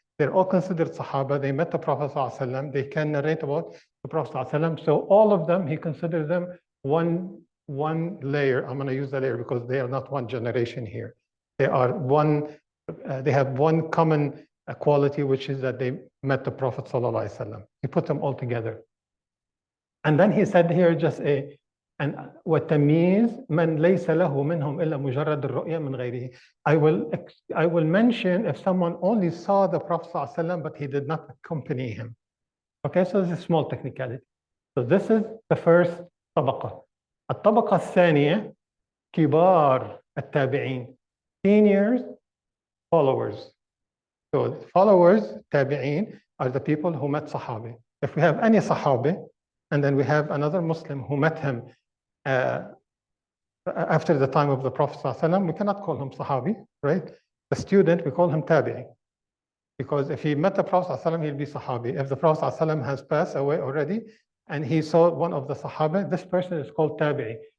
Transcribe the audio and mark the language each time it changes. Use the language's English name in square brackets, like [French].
[English] They're all considered Sahaba. They met the Prophet ﷺ. They can narrate about the Prophet ﷺ. So all of them, he considers them one layer. I'm going to use the layer because they are not one generation here. They are they have one common quality, which is that they met the Prophet ﷺ. He put them all together. And then he said here just [Arabic] وَتَمِيز مَنْ لَيْسَ لَهُ مِنْهُمْ إِلَّا مُجَرَّدُ الرُّؤْيَا مِنْ غَيْرِهِ. [English] I will mention if someone only saw the Prophet ﷺ, but he did not accompany him. Okay, so this is a small technicality. So this is the first طبقة. [Arabic] الطبقة الثانية كبار التابعين, [English] seniors, followers. So followers, tabi'een, are the people who met Sahabi. If we have any Sahabi, and then we have another Muslim who met him after the time of the Prophet ﷺ, we cannot call him Sahabi, right? The student, we call him Tabi'i. Because if he met the Prophet ﷺ, he'll be Sahabi. If the Prophet ﷺ has passed away already, and he saw one of the Sahaba, this person is called Tabi'i.